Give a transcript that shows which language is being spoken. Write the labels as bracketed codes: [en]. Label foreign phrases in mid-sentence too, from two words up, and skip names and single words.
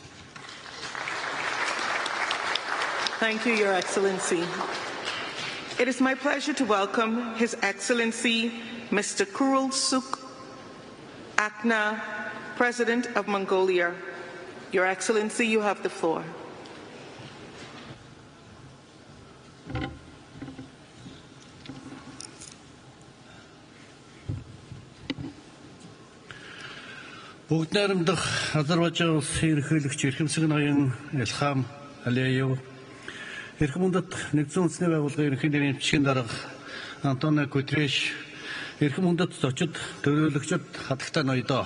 [en] Thank you, Your Excellency. It is my pleasure to welcome His Excellency Mr. Kurul Suk Akna, President of Mongolia. Your Excellency, you have the floor. [mn] Бүгд найрамдах Азербайджан улсын ерөнхийлөгч эрхэмсэг ноён Илхам Алиев, эрхэм үндэт нэгдсэн үндэсний байгууллагын ерөнхий нэрийн бичгийн дарга Антонио Гутерриш, эрхэм үндэт зочид төлөөлөгчид хатагтай ноёдоо.